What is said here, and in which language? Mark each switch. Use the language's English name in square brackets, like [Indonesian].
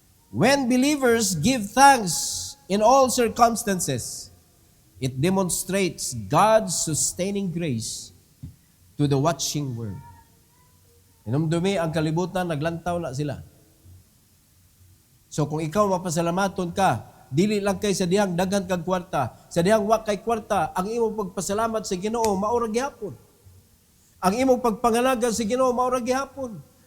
[English] When believers give thanks in all circumstances, it demonstrates God's sustaining grace to the watching world. [Cebuano] Inumdumi ang kalibutan, naglantaw na sila. So kung ikaw mapasalamaton ka, dili lang kay sa dihang daghan kag kwarta, sa dihang wa kay kwarta, ang imong pagpasalamat sa Ginoo maura gihapon. Ang imong pagpangalaga sa Ginoo maura gihapon.